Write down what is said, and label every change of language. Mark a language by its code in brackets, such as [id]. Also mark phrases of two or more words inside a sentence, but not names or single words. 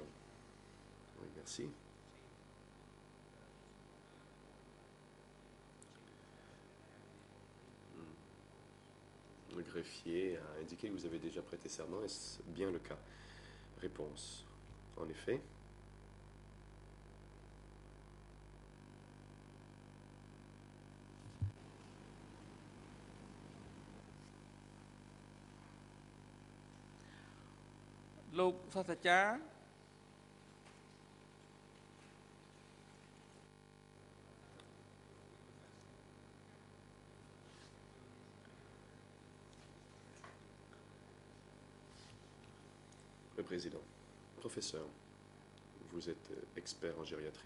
[fr] Oui, merci. Le greffier a indiqué que vous avez déjà prêté serment. Est-ce bien le cas? Réponse. En effet. [km] លោកសាស្ត្រាចារ្យ [fr] Le président. Professeur, vous êtes expert en gériatrie.